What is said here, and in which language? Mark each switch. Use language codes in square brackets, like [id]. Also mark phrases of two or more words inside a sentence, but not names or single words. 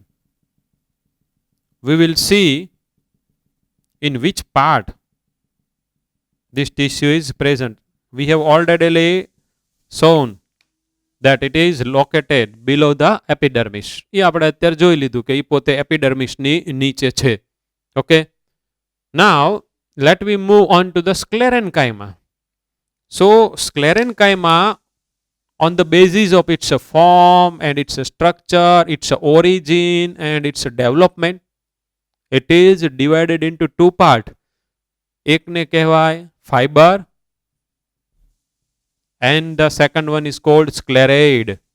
[en] We will see in which part this tissue is present. We have already shown that it is located below the epidermis. [gu] એ આપણે અત્યારે જોઈ લીધું કે એ પોતે એપિડર્મિસની નીચે છે. ઓકે, [en] now let me move on to the sclerenchyma. So sclerenchyma, on the basis of its form and its structure, its origin and its development, it is divided into two parts. [gu] એક ને કહેવાય [en] fiber and the second one is called sclerade.